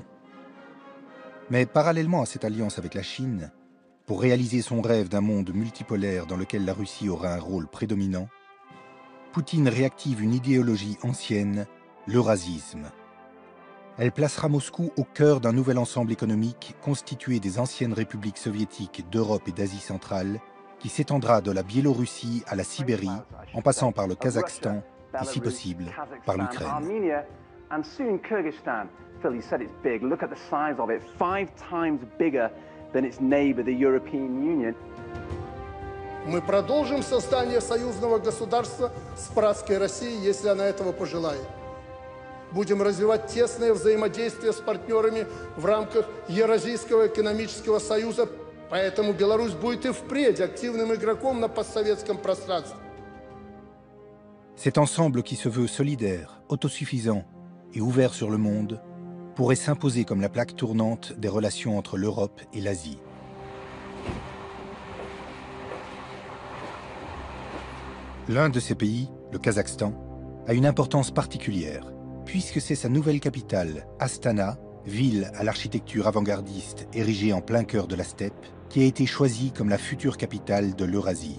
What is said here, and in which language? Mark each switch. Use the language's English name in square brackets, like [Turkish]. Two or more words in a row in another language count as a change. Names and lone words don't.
[French] Mais parallèlement à cette alliance avec la Chine, pour réaliser son rêve d'un monde multipolaire dans lequel la Russie aura un rôle prédominant, Poutine réactive une idéologie ancienne, l'eurasisme. Elle placera Moscou au cœur d'un nouvel ensemble économique constitué des anciennes républiques soviétiques d'Europe et d'Asie centrale, qui s'étendra de la Biélorussie à la Sibérie, en passant par le Kazakhstan et, si possible, par l'Ukraine. [English] Philly said it's big. Look at the size of it, 5 times bigger than its neighbor, the European Union. [Russian] Мы продолжим создание союзного государства с братской Россией, если она этого пожелает. Будем развивать тесное взаимодействие с партнерами в рамках Евразийского экономического союза. Поэтому Беларусь будет и впредь активным игроком на постсоветском пространстве. [French] Cet ensemble qui se veut solidaire, autosuffisant, et ouvert sur le monde, pourrait s'imposer comme la plaque tournante des relations entre l'Europe et l'Asie. L'un de ces pays, le Kazakhstan, a une importance particulière, puisque c'est sa nouvelle capitale, Astana, ville à l'architecture avant-gardiste érigée en plein cœur de la steppe, qui a été choisie comme la future capitale de l'Eurasie.